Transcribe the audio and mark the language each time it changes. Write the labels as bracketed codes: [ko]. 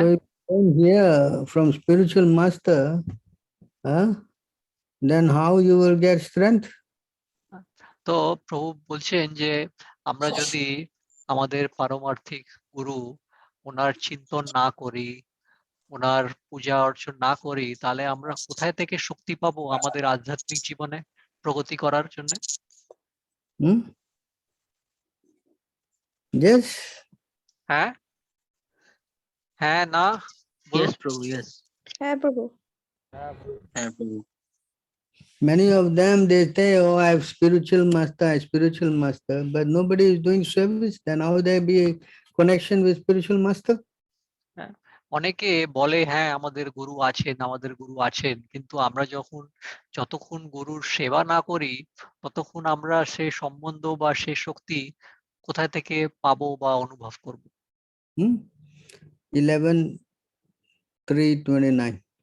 [en] So if you don't hear from spiritual master, then how you will get strength? [bn] তো প্রভু বলছেন যে আমরা যদি আমাদের পারমার্থিক গুরু ওনার চিন্তন না করি, ওনার পূজা অর্চন না করি, তাহলে আমরা কোথায় থেকে শক্তি পাবো আমাদের আধ্যাত্মিক জীবনে প্রগতি করার জন্য? [en] Yes. [bn] হ্যাঁ হ্যাঁ না বলুন। [en] Yes, Prabhu, yes. [bn] হ্যাঁ প্রভু। হ্যাঁ প্রভু। [en] Many of them, they say, oh, I have spiritual master, but nobody is doing service. Then how there be a connection with spiritual master? [bn] অনেকে বলে হ্যাঁ আমাদের গুরু আছেন, কিন্তু আমরা যতক্ষণ গুরুর সেবা না করি, ততক্ষণ আমরা সে সম্বন্ধ বা সে শক্তি কোথায় থেকে পাবো বা অনুভব করব? 11:3:29.